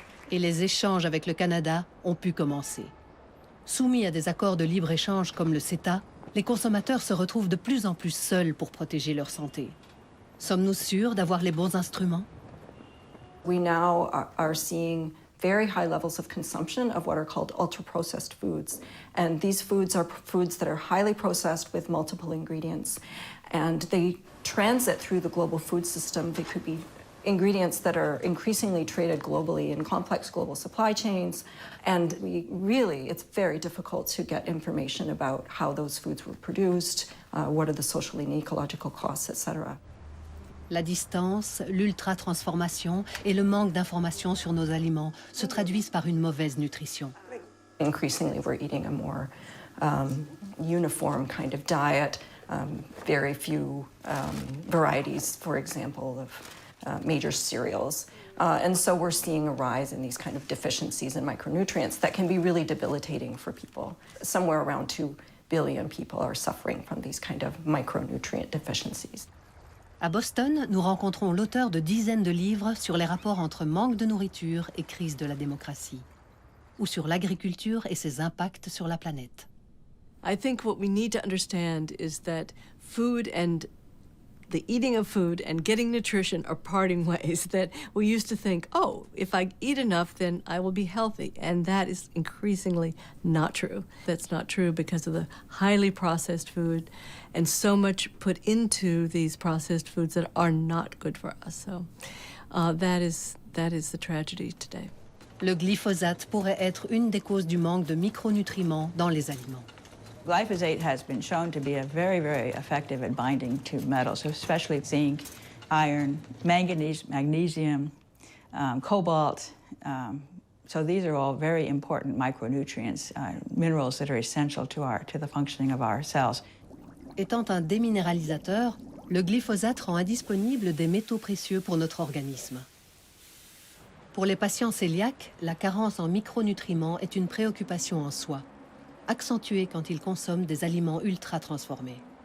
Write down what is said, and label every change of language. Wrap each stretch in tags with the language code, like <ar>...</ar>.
<fr>Et les échanges avec le Canada ont pu commencer. Soumis à des accords de libre-échange comme le CETA, les consommateurs se retrouvent de plus en plus seuls pour protéger leur santé. Sommes-nous sûrs d'avoir les bons instruments?</fr> <en>We now are seeing very high levels of consumption of what are called ultra-processed foods. And these foods are foods that are highly processed with multiple ingredients. And they transit through the global food system. They could be ingredients that are increasingly traded globally in complex global supply chains. And it's very difficult to get information about how those foods were produced, what are the social and ecological costs, etc.</en> <fr>La distance, l'ultra-transformation et le manque d'informations sur nos aliments se traduisent par une mauvaise nutrition.</fr> <en>Increasingly, we're eating a more uniform kind of diet, very few varieties, for example, of major cereals. And so we're seeing a rise in these kind of deficiencies in micronutrients that can be really debilitating for people. Somewhere around 2 billion people are suffering from these kind of micronutrient deficiencies.</en> <fr>À Boston, nous rencontrons l'auteur de dizaines de livres sur les rapports entre manque de nourriture et crise de la démocratie, ou sur l'agriculture et ses impacts sur la planète.</fr> <en>I think what we need to understand is that food and the eating of food and getting nutrition are parting ways. That we used to think, oh, if I eat enough, then I will be healthy. And that is increasingly not true. That's not true because of the highly processed food and so much put into these processed foods that are not good for us. So that is the tragedy today.</en> <fr>Le glyphosate pourrait être une des causes du manque de micronutriments dans les aliments.</fr> <en>Glyphosate has been shown to be a very, very effective at binding to metals, especially zinc, iron, manganese, magnesium, cobalt. So these are all very important micronutrients, minerals that are essential to the functioning of our cells.</en> <fr>Étant un déminéralisateur, le glyphosate rend indisponibles des métaux précieux pour notre organisme. Pour les patients cœliaques, la carence en micronutriments est une préoccupation en soi, accentuée quand ils consomment des aliments ultra-transformés.</fr>